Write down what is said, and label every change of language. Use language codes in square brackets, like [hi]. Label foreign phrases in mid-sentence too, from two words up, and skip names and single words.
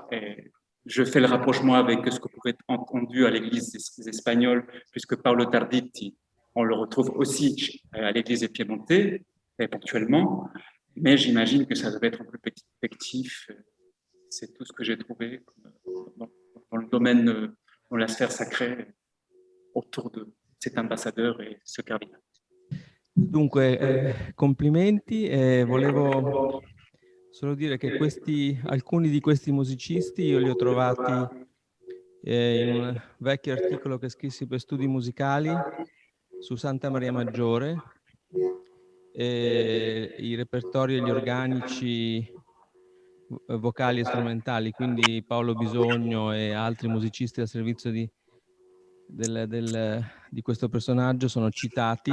[fr] Et je fais le rapprochement avec ce que pouvait être entendu à l'église des Espagnols, puisque Paolo Tarditi, on le retrouve aussi à l'église des Piémontais, ponctuellement, mais j'imagine que ça devait être un peu plus effectif. C'est tout ce que j'ai trouvé dans le domaine, dans la sphère sacrée, autour de cet ambassadeur et ce cardinal. [it] Dunque, complimenti. Volevo solo dire che alcuni di questi musicisti io li ho trovati in un vecchio articolo che scrissi per Studi Musicali su Santa Maria Maggiore, i repertori e gli organici vocali e strumentali, quindi Paolo Bisogno e altri musicisti al servizio di questo personaggio sono citati.